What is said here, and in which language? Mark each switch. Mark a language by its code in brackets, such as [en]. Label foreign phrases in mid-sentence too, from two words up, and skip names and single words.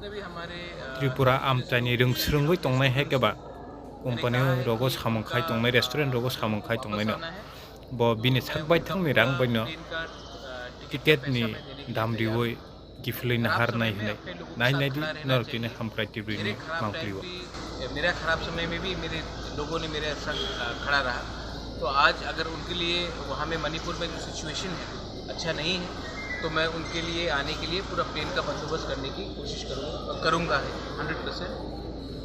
[trp] Tripura amtani rungsrungoi tongnai haikeba company rogo samongkhai tongnai restaurant rogo samongkhai tongnai no bo bini sakbai thangni rang baino ticket ni dam riwoi giflei nahar nai hne nai nai di nortine hamkrai tibrini mangpliwo [hi] मेरा खराब समय में भी मेरे लोगों ने मेरे संग खड़ा रहा। तो आज अगर उनके लिए वहाँ में मणिपुर में जो सिचुएशन है अच्छा नहीं है तो मैं उनके लिए आने के लिए पूरा प्लेन का बंदोबस्त करने की कोशिश करूँगा 100%।